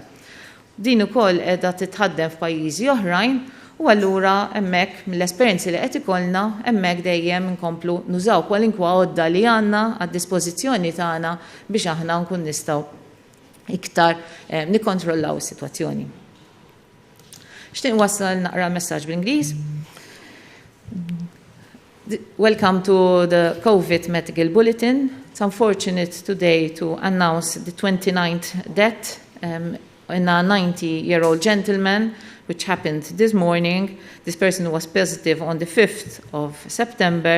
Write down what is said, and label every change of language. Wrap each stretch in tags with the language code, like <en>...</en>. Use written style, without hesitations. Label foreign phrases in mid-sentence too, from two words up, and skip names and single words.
<mt>Din ukoll qiegħda titħaddem f'pajjiżi oħrajn, u allura hemmhekk mill-esperjenzi li qed ikollna hemmhekk dejjem inkomplu nużaw kwalinkwa għodda li għandna għad-dispożizzjoni tagħna biex aħna nkun nistgħu iktar nikkontrollaw is-sitwazzjoni. Xtieq wassal naqra messaġġ bl-Ingliż.</mt> <en>Welcome to the COVID Medical Bulletin. It's unfortunate today to announce the 29th death in a 90-year-old gentleman, which happened this morning. This person was positive on the 5th of September.</en>